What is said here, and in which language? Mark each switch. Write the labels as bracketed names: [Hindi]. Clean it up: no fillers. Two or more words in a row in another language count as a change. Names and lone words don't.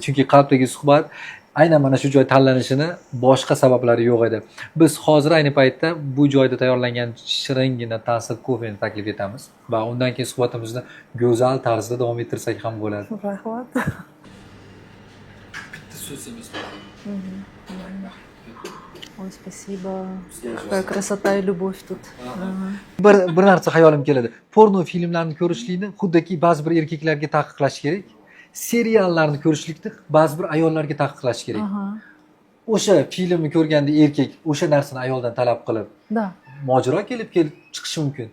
[Uzbek] Chunki qalbdagi suhbat aynan mana shu joy tanlanishini boshqa sabablari yo'q edi. Biz hozir ayni paytda bu joyda tayyorlangan shiringina ta'sir kofeni taklif etamiz va undan keyin suhbatimizni go'zal tarzda davom ettirsak ham bo'ladi. Rahmat. Bitta so'z emas. [Russian] Ой, спасибо. Какая красота и любовь тут. [Uzbek] Bir narsa hayolim keladi. Porno filmlarini ko'rishlikni xuddiki ba'zi bir erkaklarga taqiqlash kerak. Seriallarni ko'rishlikni ba'zi bir ayollarga taqiqlash kerak. O'sha filmni ko'rganda erkak o'sha narsani ayoldan talab qilib, mojaro kelib chiqishi mumkin.